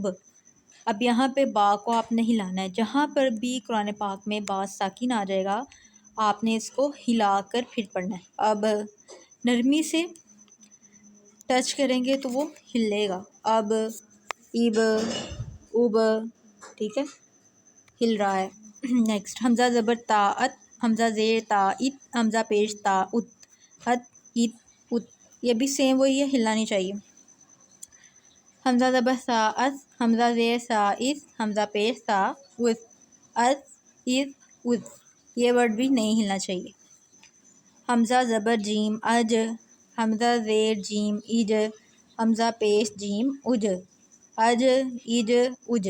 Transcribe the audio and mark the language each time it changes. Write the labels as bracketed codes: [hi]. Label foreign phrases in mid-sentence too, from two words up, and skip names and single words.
[ur] اب یہاں پہ با کو آپ نے ہلانا ہے، جہاں پر بھی قرآن پاک میں با ساکن آ جائے گا آپ نے اس کو ہلا کر پھر پڑھنا ہے۔ اب نرمی سے ٹچ کریں گے تو وہ ہلے گا، اب اب اب، ٹھیک ہے، ہل رہا ہے۔ نیکسٹ حمزہ زبر تا ات، حمزہ زیر تا ات، حمزہ پیش تا ات، ات ات ات، یہ بھی سیم وہی ہے، ہلنا نہیں چاہیے۔ حمزہ زبر سا اس، حمزہ زیر سا اس، حمزہ پیش سا اس، اس اس اس، یہ ورڈ بھی نہیں ہلنا چاہیے۔ حمزہ زبر جیم اج، حمزہ زیر جیم اج، حمزہ پیش جیم اج، اج اج اج۔